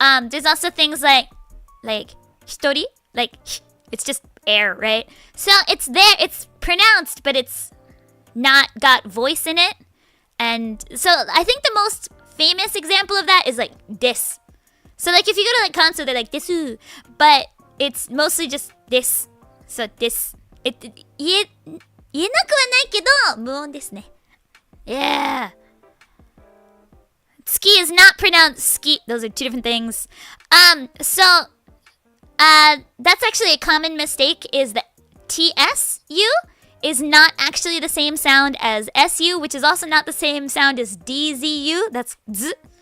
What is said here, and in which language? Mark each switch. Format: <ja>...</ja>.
<en>There's also things like hitori, like it's just air, right? So it's there, it's pronounced, but it's not got voice in it. And so I think the most famous example of that is like this. So like if you go to like concert, they're like desu, but it's mostly just this. So this.</en> <ja>言えなくはないけど無音ですね。</ja> <en>Yeah. Ski is not pronounced ski. Those are two different things. So that's actually a common mistake, is that TSU is not actually the same sound as SU, which is also not the same sound as DZU. That's Z.</en>